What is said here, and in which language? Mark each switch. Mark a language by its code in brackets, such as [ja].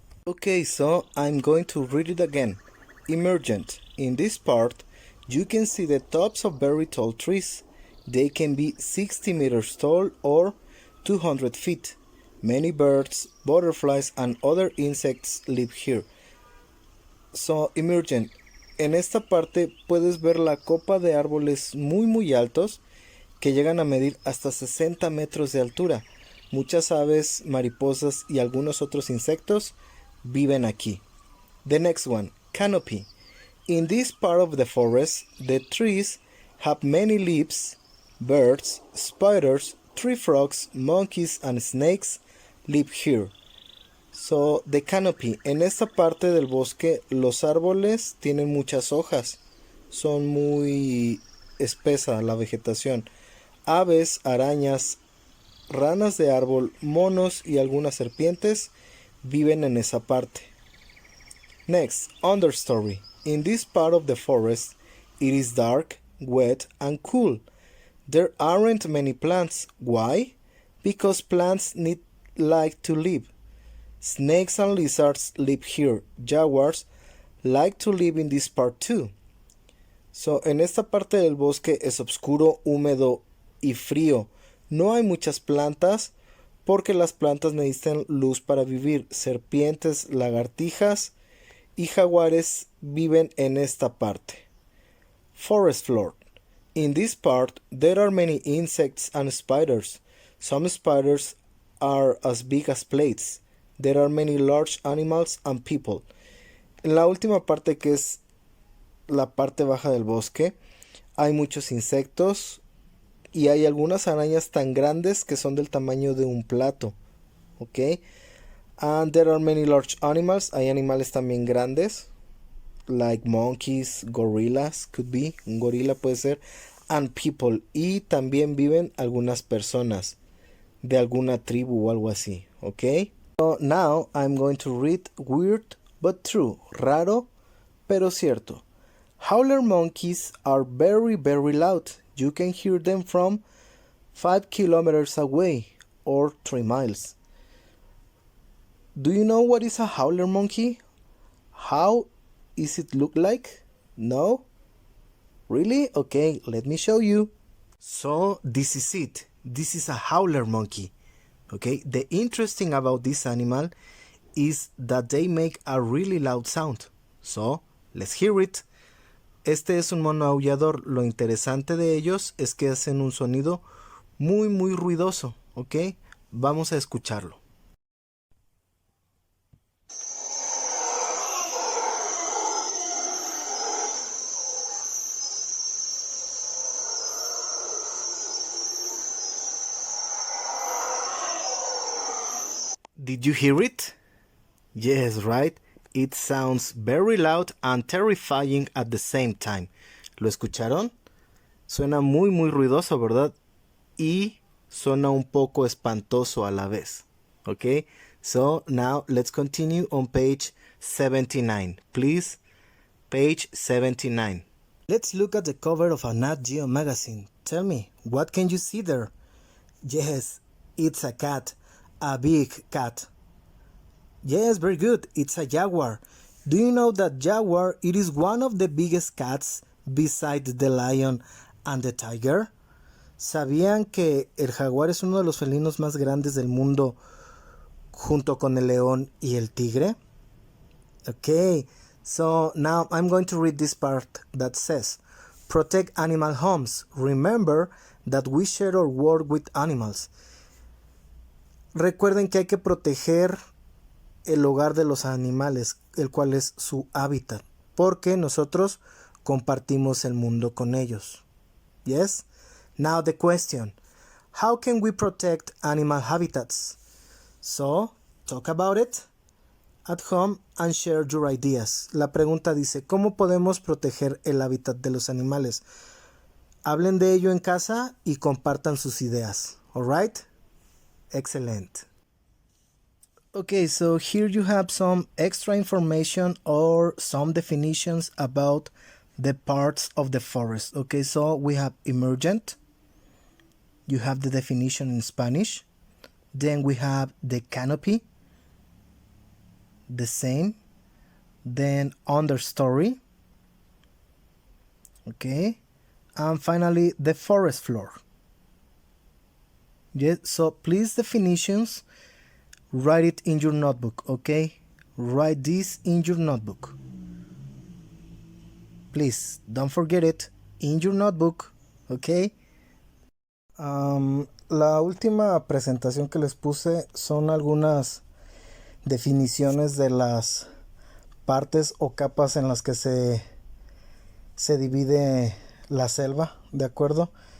[en] Okay, so I'm going to read it again. Emergent. In this part, you can see the tops of very tall trees. They can be 60 meters tall or 200 feet. Many birds, butterflies, and other insects live here. So, emergent. [es] En esta parte puedes ver la copa de árboles muy altos que llegan a medir hasta 60 metros de altura. Muchas aves, mariposas y algunos otros insectos viven aquí. [en] The next one, canopy. In this part of the forest, the trees have many leaves. Birds, spiders, tree frogs, monkeys, and snakes live here. So, the canopy. [es] En esta parte del bosque, los árboles tienen muchas hojas. Son muy espesa la vegetación. Aves, arañas, ranas de árbol, monos y algunas serpientes viven en esa parte. [en] Next, understory. In this part of the forest, it is dark, wet, and cool. There aren't many plants. Why? Because plants need light to live. Snakes and lizards live here. Jaguars like to live in this part too. [es] So, en esta parte del bosque es oscuro, húmedo y frío. No hay muchas plantas porque las plantas necesitan luz para vivir. Serpientes, lagartijas y jaguares viven en esta parte. [en] Forest floor. In this part, there are many insects and spiders. Some spiders are as big as plates. There are many large animals and people. [es] En la última parte, que es la parte baja del bosque, hay muchos insectos y hay algunas arañas tan grandes que son del tamaño de un plato. ¿Ok? [en] And there are many large animals. [es] Hay animales también grandes, [en] like monkeys, gorillas, could be, [es] un gorila puede ser, [en] and people. [es] Y también viven algunas personas de alguna tribu o algo así, ¿ok? [en] So now I'm going to read weird but true, [es] raro pero cierto. [en] Howler monkeys are very loud. You can hear them from 5 kilometers away or 3 miles. Do you know what is a howler monkey? How is it look like? No? Really? Okay, let me show you. So this is it. This is a howler monkey. Okay, the interesting about this animal is that they make a really loud sound. So, let's hear it. [es] Este es un mono aullador. Lo interesante de ellos es que hacen un sonido muy muy ruidoso, ¿ok? Vamos a escucharlo. [en] Did you hear it? Yes, right? It sounds very loud and terrifying at the same time. [es] ¿Lo escucharon? Suena muy muy ruidoso, ¿verdad? Y suena un poco espantoso a la vez. [en] Okay? So now let's continue on page 79. Please, page 79. Let's look at the cover of a Nat Geo magazine. Tell me, what can you see there? Yes, it's a cat. A big cat. Yes, very good. It's a jaguar. Do you know that jaguar, it is one of the biggest cats besides the lion and the tiger? [es] ¿Sabían que el jaguar es uno de los felinos más grandes del mundo junto con el león y el tigre? [en] Okay, so now I'm going to read this part that says, protect animal homes. Remember that we share our world with animals. [es] Recuerden que hay que proteger el hogar de los animales, el cual es su hábitat, porque nosotros compartimos el mundo con ellos. [en] Yes? Now the question, how can we protect animal habitats? So, talk about it at home and share your ideas. [es] La pregunta dice, ¿cómo podemos proteger el hábitat de los animales? Hablen de ello en casa y compartan sus ideas. [en] Alright? Excellent. Okay, so here you have some extra information or some definitions about the parts of the forest. Okay, so we have emergent. You have the definition in Spanish. Then we have the canopy. The same. Then understory. Okay. And finally the forest floor. Yes, so please definitions, write it in your notebook, okay? Write this in your notebook. Please, don't forget it in your notebook, okay? [es] La última presentación que les puse son algunas definiciones de las partes o capas en las que se divide la selva, ¿de acuerdo?